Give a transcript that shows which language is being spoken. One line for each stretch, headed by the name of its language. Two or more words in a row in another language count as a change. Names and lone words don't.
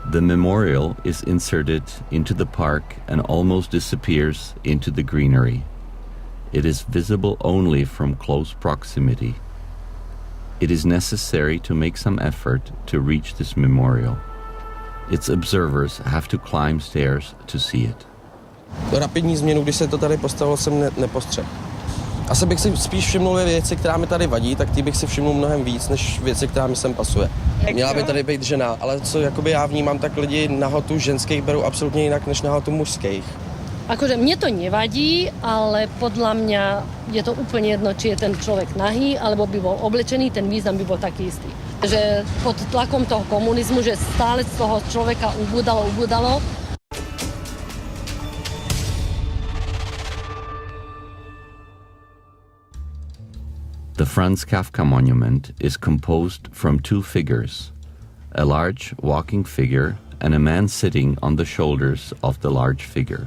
English: The memorial is inserted into the park and almost disappears into the greenery. It is visible only from close proximity. It is necessary to make some effort to reach this memorial. Its observers have to climb stairs to see it.
Czech: Rapidní změnu, když se to tady postavilo, jsem nepostřehl. Asi bych si spíš všimnul věci, která mi tady vadí, tak ty bych si všimnul mnohem víc, než věci, která mi sem pasuje. Měla by tady být žena, ale co jakoby já vnímám, tak lidi nahotu ženských berou absolutně jinak, než nahotu mužských.
Slovak: Akože mne to nevadí, ale podľa mňa je to úplne jedno, či je ten človek nahý, alebo by bol oblečený, ten význam by bol taký istý. Že pod tlakom toho komunizmu, že stále z toho človeka ubúdalo.
English: The Franz Kafka monument is composed from two figures, a large walking figure and a man sitting on the shoulders of the large figure.